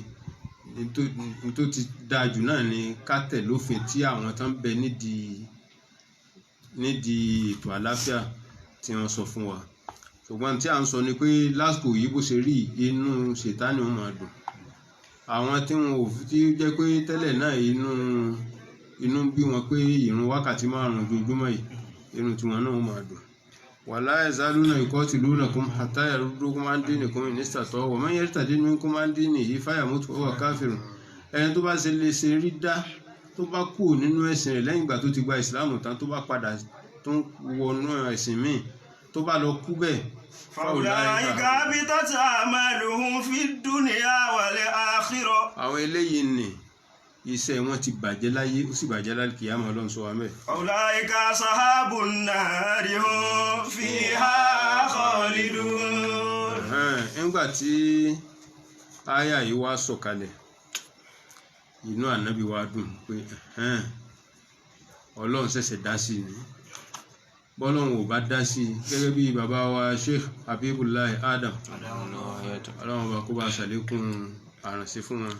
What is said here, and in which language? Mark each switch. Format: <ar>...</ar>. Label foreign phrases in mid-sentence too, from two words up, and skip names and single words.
<yo>Tó ti dáa jù náà ni ká tẹ̀ lófin tí àwọn tán bẹ nídìí ètò àlàáfíà tí wọ́n sọ fún wa. Ṣùgbọ́n tí à ń sọ ni pé lásìkò yìí bó ṣe rí inú ṣètánì wọn máa dùn. Àwọn tí wọn ò tí jẹ́ pé tẹ́lẹ̀ náà inú bí wọn pé ìrun wákàtí 5 ojoojúmọ́ yìí inú tiwọn náà máa dùn.</yo> <ar>ولا يزالون يقاتلونكم حتى يردوكم عن دينكم إن استطاعوا ومن يرتدد منكم عن دينه فيمت وهو كافر.</ar> <yo>Ẹni tó bá ṣe lè ṣe rídà tó bá kú nínú ẹ̀sìn rẹ̀ lẹ́yìn ìgbà tó ti gba ìsìlámù tán tó bá padà tó ń wọnú ẹ̀sìn míì tó bá lọ kú bẹ́ẹ̀.</yo> <ar>فأولئك حبطت أعمالهم في الدنيا والآخرة.</ar> <yo>àwọn eléyìí ni iṣẹ́ wọn ti bàjẹ́ láyé ó sì bàjẹ́ lálùkìyámà Ọlọ́run sọ wá mẹ́.</yo> <ar>أولئك أصحاب النار هم فيها خالدون.</ar> <yo>nígbà tí àyà yìí wá sọ̀kalẹ̀ inú ànábì wa dùn pé Ọlọ́run ṣẹ̀ṣẹ̀ dá sí ni bọ́lọ́run ò bá dá sí gẹ́gẹ́ bí bàbá wa Sheikh Habibullah Adam Ọlọ́run ọba kó bá ṣàlékún àrànṣe fún wọn.</yo>